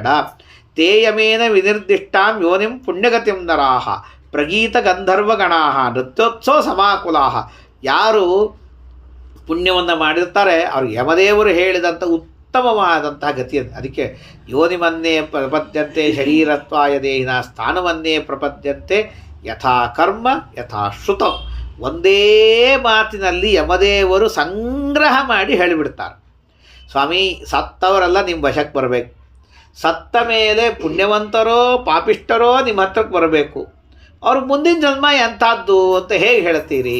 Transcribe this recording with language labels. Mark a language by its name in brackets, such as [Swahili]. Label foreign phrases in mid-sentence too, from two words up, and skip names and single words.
[Sanskrit] ತೇಯಮೇನ ವಿನಿರ್ದಿಷ್ಟಾಂ ಯೋನಿಂ ಪುಣ್ಯಗತಿಂ ನರಾಹ ಪ್ರಗೀತ ಗಂಧರ್ವಗಣಾಹ ನೃತ್ಯೋತ್ಸವ ಸಮಾಕುಲಾಹ. [Kannada] ಯಾರು ಪುಣ್ಯವನ್ನು ಮಾಡಿರ್ತಾರೆ ಅವ್ರಿಗೆ ಯಮದೇವರು ಹೇಳಿದಂಥ ಉತ್ತಮವಾದಂತಹ ಗತಿಯನ್ನು. [Sanskrit] ಅದಕ್ಕೆ ಯೋನಿಮನ್ನೇ ಪ್ರಪದ್ಯಂತೆ ಶರೀರತ್ವಾಯ ದೇಹಿನ ಸ್ಥಾನವನ್ನೇ ಪ್ರಪದ್ಯಂತೆ ಯಥಾ ಕರ್ಮ ಯಥಾ ಶ್ರುತಂ. [Kannada] ಒಂದೇ ಮಾತಿನಲ್ಲಿ ಯಮದೇವರು ಸಂಗ್ರಹ ಮಾಡಿ ಹೇಳಿಬಿಡ್ತಾರೆ. ಸ್ವಾಮಿ, ಸತ್ತವರೆಲ್ಲ ನಿಮ್ಮ ವಶಕ್ಕೆ ಬರಬೇಕು. ಸತ್ತ ಮೇಲೆ ಪುಣ್ಯವಂತರೋ ಪಾಪಿಷ್ಠರೋ ನಿಮ್ಮ ಹತ್ರಕ್ಕೆ ಬರಬೇಕು. ಅವ್ರಿಗೆ ಮುಂದಿನ ಜನ್ಮ ಎಂಥದ್ದು ಅಂತ ಹೇಗೆ ಹೇಳ್ತೀರಿ?